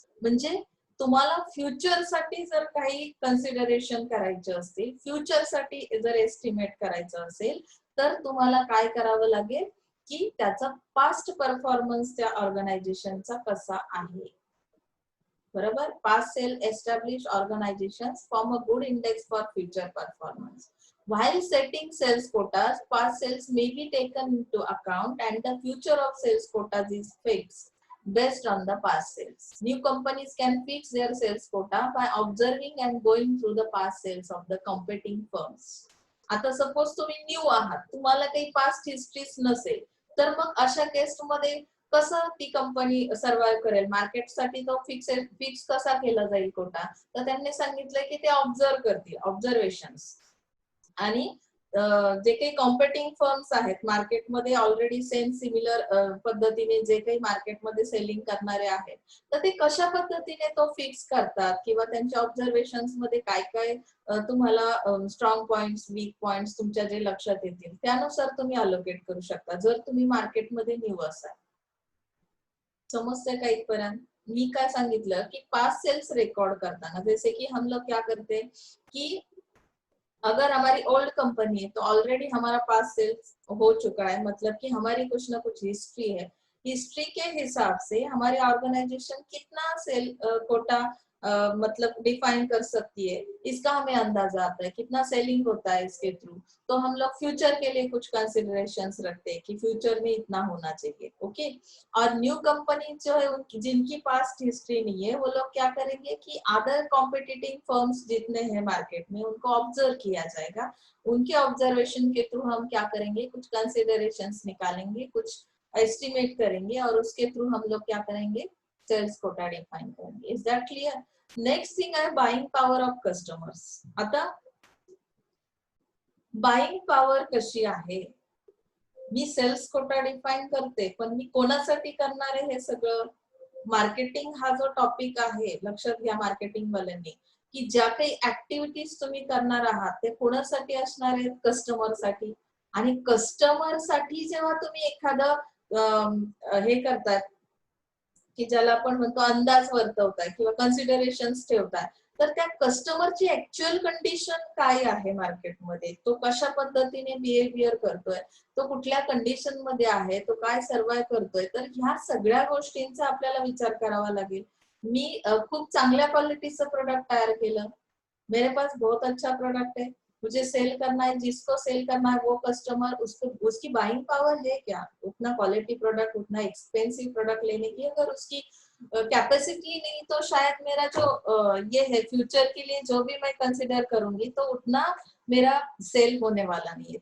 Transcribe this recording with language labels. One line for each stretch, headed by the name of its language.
Marathi: म्हणजे तुम्हाला फ्युचर साठी जर काही कन्सिडरेशन करायचे असतील, फ्युचर साठी जर एस्टिमेट करायचं असेल तर तुम्हाला काय करावं लागेल की त्याचा पास्ट परफॉर्मन्स त्या ऑर्गनायझेशनचा कसा आहे. बरोबर.
English: Past sale established organizations form a good index for future performance. While setting sales quotas, past sales may be taken into account and the future of sales quotas is fixed based on the past sales. New companies can fix their sales quota by observing and going through the past sales of the competing firms.
Marathi: आता suppose तुम्ही new आहात, तुम्हाला काही past histories नसेल, तर मग अशा केसमध्ये कसं ती कंपनी सर्व्हाइव्ह करेल. मार्केटसाठी तो फिक्स कसा केला जाईल कोटा, तर त्यांनी सांगितलंय की ते ऑब्झर्व करतील, ऑब्झर्वेशन्स. आणि जे काही कॉम्पिटिंग फर्म्स आहेत मार्केटमध्ये ऑलरेडी सेम सिमिलर पद्धतीने जे काही मार्केटमध्ये सेलिंग करणारे आहेत, तर ते कशा पद्धतीने तो फिक्स करतात किंवा त्यांच्या ऑब्झर्वेशन्स मध्ये काय काय तुम्हाला स्ट्रॉंग पॉइंट्स, वीक पॉइंट्स तुमच्या जे लक्षात येतील त्यानुसार तुम्ही अलोकेट करू शकता जर तुम्ही मार्केटमध्ये न्यू असाल. समजते का इथपर्यंत? मी काय सांगितलं की पास्ट सेल्स रिकॉर्ड करताना
Hindi: जैसे कि हम लोग क्या करते कि अगर हमारी ओल्ड कंपनी है तो ऑलरेडी हमारा पास्ट सेल्स हो चुका है, मतलब कि हमारी कुछ ना कुछ हिस्ट्री है. हिस्ट्री के हिसाब से हमारी ऑर्गेनाइजेशन कितना सेल कोटा मतलब डिफाइन कर सकती है, इसका हमें अंदाजा आता है. कितना सेलिंग होता है इसके थ्रू, तो हम लोग फ्यूचर के लिए कुछ कंसिडरेशंस रखते हैं कि फ्यूचर में इतना होना चाहिए. ओके. और न्यू कंपनी जो है उनकी जिनकी पास्ट हिस्ट्री नहीं है, वो लोग क्या करेंगे कि अदर कॉम्पिटिटिंग फर्म्स जितने हैं मार्केट में उनको ऑब्जर्व किया जाएगा. उनके ऑब्जर्वेशन के थ्रू हम क्या करेंगे, कुछ कंसिडरेशंस निकालेंगे, कुछ एस्टिमेट करेंगे और उसके थ्रू हम लोग क्या करेंगे, सेल्स कोटा डिफाइन करेंगे.
English: Is that clear?
Marathi: Next thing आहे बाइंग पॉवर ऑफ कस्टमर्स. आता बाइंग पॉवर कशी आहे, मी सेल्स कोटा डिफाइन करते पण मी कोणासाठी करणार आहे हे सगळं. मार्केटिंग हा जो टॉपिक आहे लक्षात घ्या मार्केटिंग वाल्यांनी की ज्या काही ऍक्टिव्हिटीज तुम्ही करणार आहात ते कोणासाठी असणार आहेत, कस्टमर साठी. आणि कस्टमर साठी जेव्हा तुम्ही एखादं हे करतात की ज्याला आपण म्हणतो अंदाज वर्तवताय किंवा कन्सिडरेशन्स ठेवताय, तर त्या कस्टमरची ऍक्च्युअल कंडिशन काय आहे मार्केटमध्ये, तो कशा पद्धतीने बिहेवियर करतोय, तो कुठल्या कंडिशन मध्ये आहे, तो काय सर्व्हाइव्ह करतोय, तर ह्या सगळ्या गोष्टींचा आपल्याला विचार करावा लागेल. मी खूप चांगल्या क्वालिटीचं प्रोडक्ट तयार केलं,
Hindi: मेरे पास बहुत अच्छा प्रोडक्ट है, मुझे सेल करना है, जिसको सेल करना है वो कस्टमर, उसको उसकी बाइंग पावर है क्या, उतना क्वालिटी प्रोडक्ट, उतना एक्सपेंसिव प्रोडक्ट लेने की अगर उसकी कैपेसिटी नहीं, तो शायद मेरा जो ये है फ्यूचर के लिए जो भी मैं कंसिडर करूंगी तो उतना मेरा सेल होने वाला नहीं है.